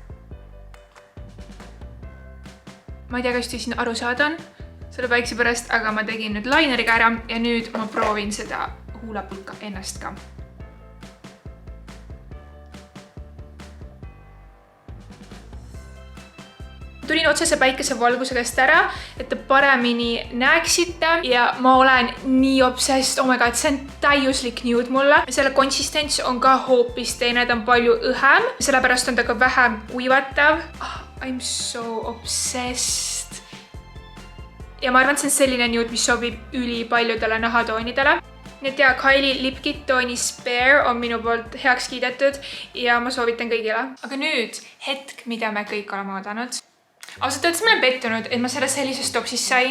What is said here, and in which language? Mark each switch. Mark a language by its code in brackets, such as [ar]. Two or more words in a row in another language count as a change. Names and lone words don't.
[et] Ma ei tea, kas te siin aru saadan selle päikse pärast, aga ma tegin nüüd laineriga ära ja nüüd ma proovin seda huulepulka ennast ka. Tulin otsese päikesevalguse käest ära, et te paremini näeksite ja ma olen nii obsessed, [en] oh my god, [et] see on täiuslik nude mulle. Selle konsistents on ka hoopis teine, ta on palju õhem, sellepärast on ta ka vähem kuivatav. [en] I'm so obsessed. [et] Ja ma arvan, et see on selline nude, mis sobib üli paljudele nahatoonidele. Nüüd ja Kylie lipkit tooni Spare on minu poolt heaks kiidetud ja ma soovitan kõigile. Aga nüüd hetk, mida me kõik oleme oodanud. Ausalt öeldes ma olen pettunud, et ma sellest sellisest topsist sain.